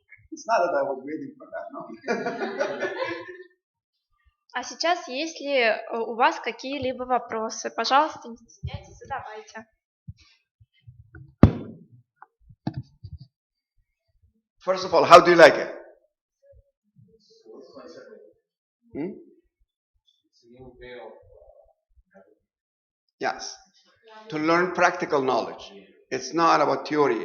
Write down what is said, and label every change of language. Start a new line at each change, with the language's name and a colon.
English: It's not that I was waiting for that, no.
Russian: А сейчас, есть ли у вас какие-либо вопросы, пожалуйста, не стесняйтесь, задавайте.
English: First of all, how do you like it? Yes. To learn practical knowledge. It's not about theory.